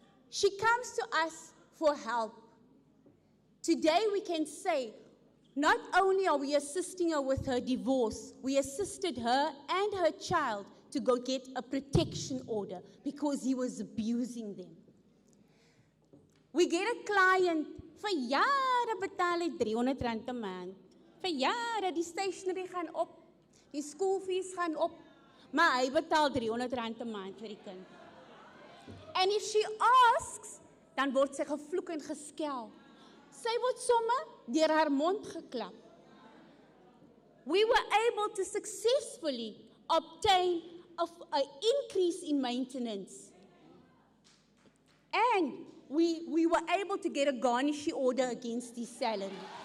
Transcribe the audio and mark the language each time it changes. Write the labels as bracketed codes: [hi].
[en] She comes to us for help. Today we can say, not only are we assisting her with her divorce, we assisted her and her child to go get a protection order because he was abusing them. We get a client, [af] vir jare betaal hy R300 'n maand. Vir jare, die stationery gaan op, die school fees gaan op, maar hy betaal R300 'n maand vir die kind. [en] And if she asks, [af] dan word sy gevloek en geskel. Sy word sommer deur haar mond geklap. [en] We were able to successfully obtain an increase in maintenance. And we were able to get a garnishee order against his salary.